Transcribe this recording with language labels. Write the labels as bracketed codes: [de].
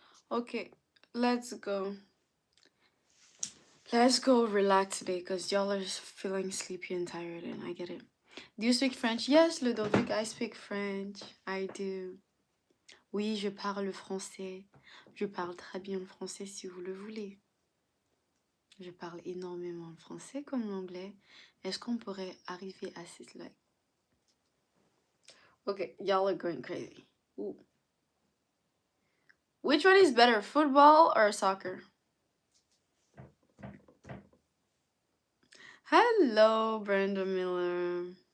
[en] Okay, let's go. Let's go relax today because y'all are feeling sleepy and tired, and I get it. Do you speak French? Yes, Ludovic, I speak French. I do. [fr] Oui, je parle français. Je parle très bien le français si vous le voulez. Je parle énormément le français comme l'anglais. Est-ce qu'on pourrait arriver à cette like? [en] Okay, y'all are going crazy. Ooh. Which one is better, football or soccer? Hello, Brenda Miller.